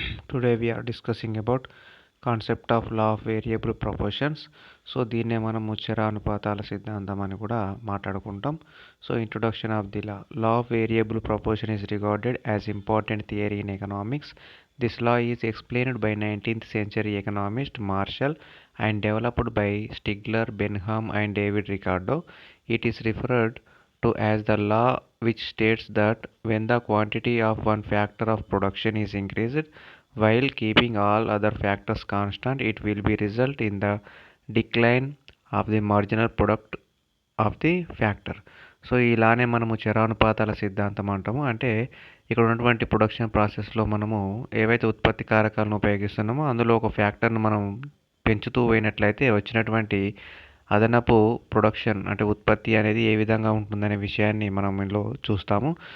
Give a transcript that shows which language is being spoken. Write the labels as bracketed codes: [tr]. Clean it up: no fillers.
[en] Today we are discussing about concept of law of variable proportions. [te] So దీన్నే మనం ముచ్చర అనుపాతాల సిద్ధాంతం అని కూడా మాట్లాడుకుంటాం. [en] So introduction of the law of variable proportion is regarded as important theory in economics. This law is explained by 19th century economist Marshall and developed by Stigler, Benham and David Ricardo. It is referred to as the law which states that when the quantity of one factor of production is increased while keeping all other factors constant, it will be result in the decline of the marginal product of the factor. [te] So ఇలానే మనము చరానుపాతాల సిద్ధాంతం అంటాము. అంటే ఇక్కడ ఉన్నటువంటి production ప్రాసెస్లో మనము ఏవైతే ఉత్పత్తి కారకాలను ఉపయోగిస్తున్నామో అందులో ఒక ఫ్యాక్టర్ను మనం పెంచుతూ పోయినట్లయితే వచ్చినటువంటి అదనపు ప్రొడక్షన్ అంటే ఉత్పత్తి అనేది ఏ విధంగా ఉంటుందనే విషయాన్ని మనం ఇందులో చూస్తాము.